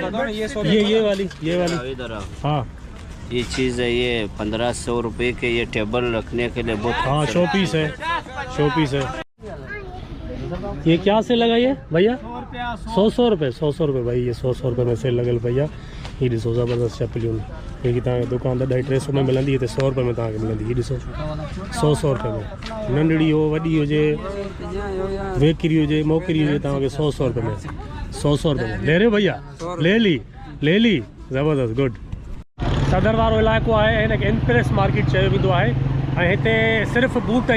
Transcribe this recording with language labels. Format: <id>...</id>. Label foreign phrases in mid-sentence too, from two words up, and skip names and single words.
<hi>इधर आओ। हाँ ये चीज है, ये 1500 रुपए के, ये टेबल रखने के लिए बहुत हाँ शो पीस है, शो पीस है। ये क्या से लगाई है भैया? 100 रुपये, 100 रुपये भाई। ये 100 रुपये में सेल लगल भैया।</hi> <sd>ये ॾिसो ज़बरदस्त चपलियूं। ये तव्हांखे दुकान ते 250 में मिलंदी है, 100 रुपये में तव्हांखे मिलंदी। ये ॾिसो 100 रुपये में, नंढड़ी हो वॾी हुजे, वेकिरी हुजे मोकिरी हुजे, तव्हांखे 100 रुपये में, 100 रुपये में</sd> <hi>ले रहे हो भैया? ले ली ज़बरदस्त गुड।</hi> <sd>सदर वारो इलाइक़ो आहे, हिनखे इम्प्रेस मार्केट चयो वेंदो आहे। ऐं हिते सिर्फ़ु बूट</sd>